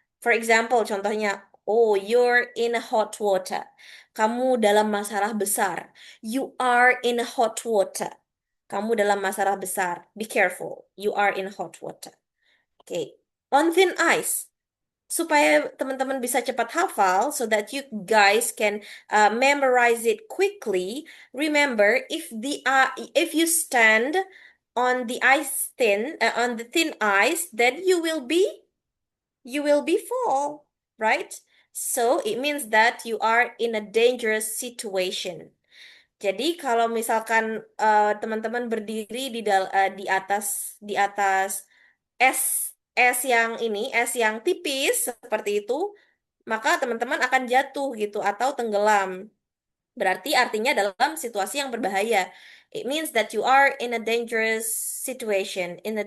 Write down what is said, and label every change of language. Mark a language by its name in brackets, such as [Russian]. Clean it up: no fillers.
[English] For example, [Indonesian] contohnya, [English] oh, you're in a hot water. [Indonesian] Kamu dalam masalah besar. [English] You are in a hot water. [Indonesian] Kamu dalam masalah besar. [English] Be careful. You are in hot water. Okay. On thin ice, [Indonesian] supaya teman-teman bisa cepat hafal [English] so that you guys can memorize it quickly. Remember, if you stand on the on the thin ice, then you will be fall, right? So it means that you are in a dangerous situation. [Indonesian] Jadi kalau misalkan teman-teman berdiri di atas es es yang es yang tipis seperti itu, maka teman-teman akan jatuh gitu atau tenggelam. Berarti artinya dalam situasi yang berbahaya. [English] It means that you are in a dangerous situation.